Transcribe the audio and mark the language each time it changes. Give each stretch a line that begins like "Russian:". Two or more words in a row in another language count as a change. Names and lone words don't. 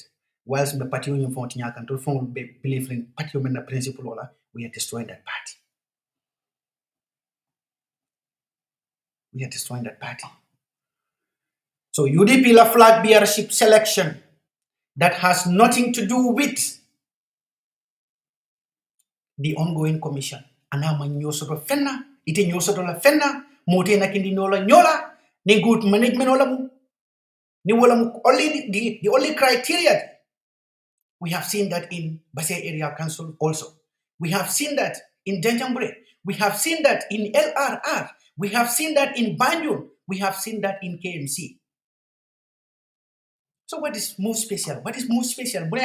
English: Whilst the party union for Tinyak and to form believe in party principle, we are destroying that party. We are destroying that party. So UDP la flag bearership selection that has nothing to do with the ongoing commission.
Mandingo: Anama nyosoto fenna, ite nyosoto la fenna, mote na kindi nola nyola, ni
English: good management
Mandingo: olamu, ni wolamu
English: only the only criteria. We have seen that in Basse Area Council also. We have seen that in Denjambure. We have seen that in LRR. We have seen that in Banjul. We have seen that in KMC. So what is most special? What is most special?